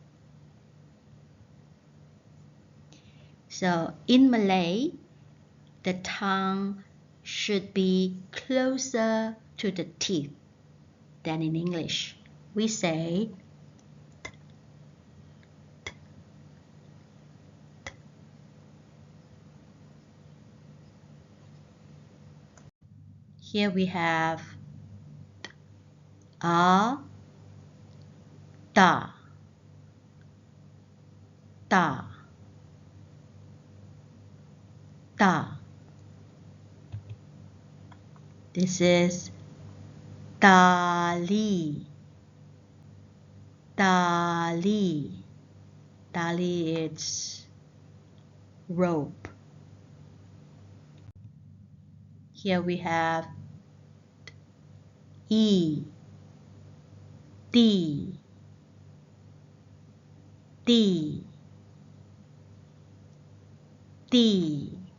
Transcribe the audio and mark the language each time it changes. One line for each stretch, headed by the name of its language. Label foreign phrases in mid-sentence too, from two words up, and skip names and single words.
English: So in Malay, the tongue should be closer to the teeth than in English. We say t, t, t. Here we have t, a, ta, ta, ta. This is
Malay: tali, tali.
English: Tali is rope. Here we have e, t, t, t.